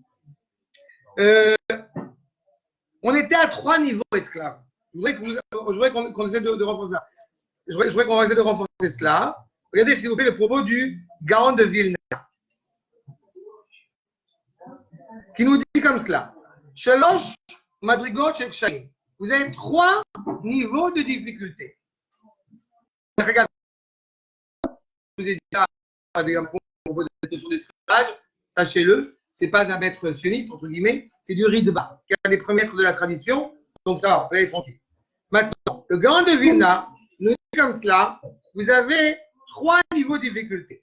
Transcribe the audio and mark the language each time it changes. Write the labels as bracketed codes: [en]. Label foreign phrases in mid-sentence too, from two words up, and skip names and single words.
[fr] On était à 3 niveaux esclaves. Je voudrais qu'on essaie de renforcer ça. Je voudrais qu'on essaie de renforcer cela. Regardez, s'il vous plaît, le propos du Gaon de Vilna, qui nous dit comme cela. [he] שלוש מדרגות של קשיים. [fr] Vous avez 3 niveaux de difficulté. Regardez, je vous ai dit ça à propos de cette notion d'esclavage. Sachez-le, ce n'est pas d'un maître sioniste, entre guillemets, c'est du Ridba, qui est un des premiers maîtres de la tradition. Donc ça, vous allez tranquille. Maintenant, le Gaon de Vilna nous dit comme cela, vous avez 3 niveaux de difficulté.